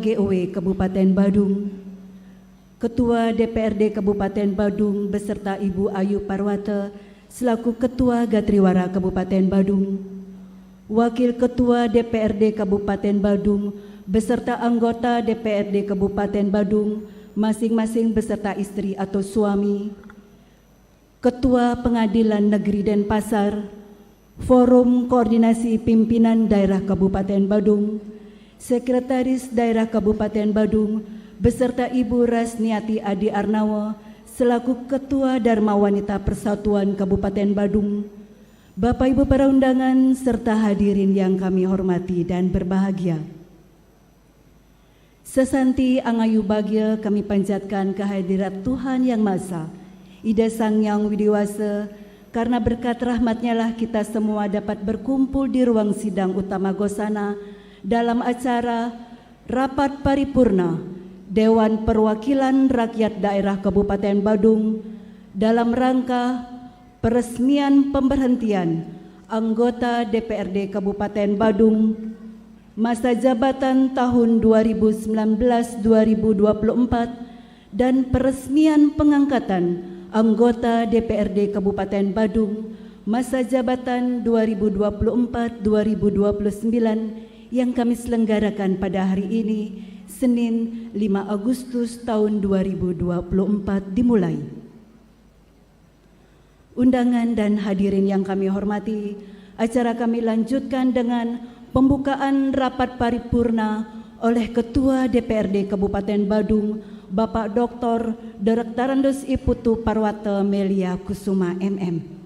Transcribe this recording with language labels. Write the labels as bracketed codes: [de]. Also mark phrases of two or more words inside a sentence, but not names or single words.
[id] GOW Kabupaten Badung, Ketua DPRD Kabupaten Badung beserta Ibu Ayu Parwata selaku Ketua Gatriwara Kabupaten Badung, Wakil Ketua DPRD Kabupaten Badung beserta anggota DPRD Kabupaten Badung masing-masing beserta istri atau suami, Ketua Pengadilan Negeri Denpasar, Forum Koordinasi Pimpinan Daerah Kabupaten Badung, Sekretaris Daerah Kabupaten Badung beserta Ibu Rasniati Adi Arnawa selaku Ketua Dharma Wanita Persatuan Kabupaten Badung, Bapak Ibu para undangan serta hadirin yang kami hormati dan berbahagia. Sesanti angayu bahagia kami panjatkan kehadirat Tuhan Yang Maha Esa, Ida Sang Yang Widiwasa, karena berkat rahmat-Nya lah kita semua dapat berkumpul di ruang sidang utama Gosana dalam acara Rapat Paripurna Dewan Perwakilan Rakyat Daerah Kabupaten Badung dalam rangka peresmian pemberhentian anggota DPRD Kabupaten Badung masa jabatan tahun 2019-2024 dan peresmian pengangkatan anggota DPRD Kabupaten Badung masa jabatan 2024-2029 yang kami selenggarakan pada hari ini, Senin 5 Agustus tahun 2024 dimulai. Undangan dan hadirin yang kami hormati, acara kami lanjutkan dengan pembukaan rapat paripurna oleh Ketua DPRD Kabupaten Badung, Bapak Dr. Direktarandos Iputu Parwata Melia Kusuma MM.